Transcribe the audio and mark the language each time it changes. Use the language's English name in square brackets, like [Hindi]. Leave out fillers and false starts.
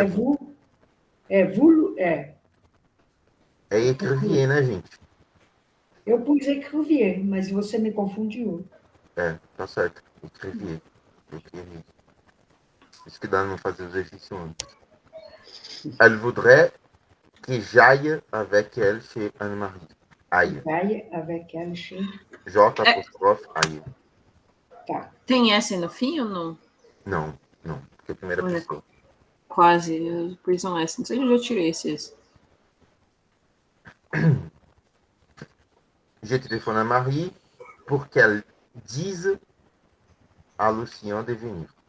[Portuguese] é vous. vous? É vous? É. É écrivier, né, gente? Eu pus écrivier, mas você me confundiu. Tá certo. Écrivier. Écrivier. Isso que dá não fazer o exercício antes. [French] Elle voudrait que j'aille avec elle chez Anne-Marie. Aille. [Portuguese] Vai [French] avec elle chez... J-aille. [Portuguese] Tá. Tem S no fim ou não? Não, porque é a primeira Olha, pessoa. quase. Eu pus um S. Não sei se eu já tirei esse S. [French] Je téléphone à Marie pour qu'elle dise à Lucien de venir.